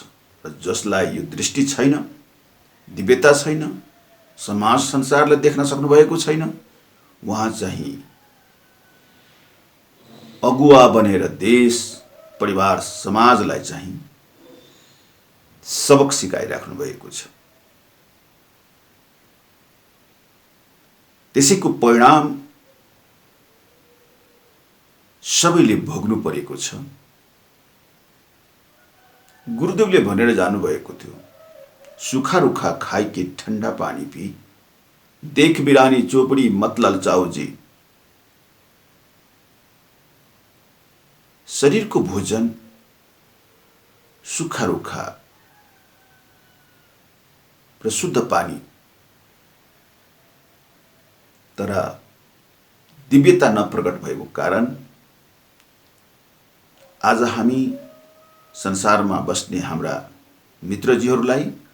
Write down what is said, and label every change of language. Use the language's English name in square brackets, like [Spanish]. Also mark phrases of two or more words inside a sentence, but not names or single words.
[Nepali] र जसलाई यो दृष्टि छैन, दिव्यता छैन, समाज संसारलाई देख्न सक्नु भएको छैन, उहाँ चाहिँ अगुवा बनेर देश, परिवार, समाजलाई चाहिँ सबक सिकाइराख्नु भएको छ। त्यसैको परिणाम सबैले भोग्नु परेको छ। गुरुदेवले भनेर जानुभएको थियो, [Hindi] सुखा रुखा खाई के ठंडा पानी पी, देख बिरानी चोपड़ी मत ललचाओ जी। [Nepali] शरीर को भोजन सुखा रुखा र शुद्ध पानी, तर दिव्यता नप्रकट भएको कारण आज हामी संसारमा बस्ने हाम्रा मित्रजीहरूलाई